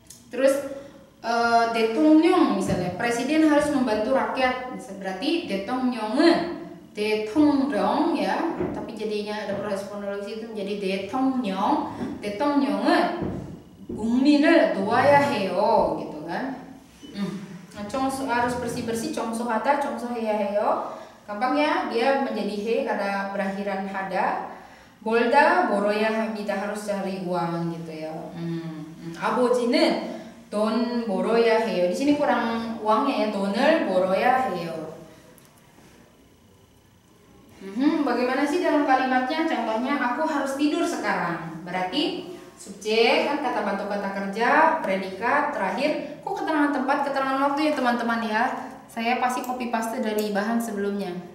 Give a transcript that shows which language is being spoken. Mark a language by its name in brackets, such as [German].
[Indonesian] Terus 대통령 misalnya presiden harus membantu rakyat, berarti 대통령 ya, tapi jadinya ada proses fonologis itu menjadi [Korean] 대통령은 국민을 도와야 해요 [Indonesian] gitu kan. Harus bersih-bersih, [Korean] 청소하다, 청소해야 해요. [Indonesian] Gampang ya, dia menjadi he karena berakhiran hada. [Korean] 벌다 벌어야 합니다. [Indonesian] harus cari uang gitu ya. [Korean] 아버지는 돈 벌어야 해요. [Indonesian] Di sini kurang uangnya ya, [Korean] 돈을 벌어야 해요. [Indonesian] Bagaimana sih dalam kalimatnya? Contohnya aku harus tidur sekarang. Berarti subjek kan kata bantu kata kerja, predikat, terakhir kok keterangan tempat, keterangan waktu ya teman-teman ya. Saya pasti copy paste dari bahan sebelumnya.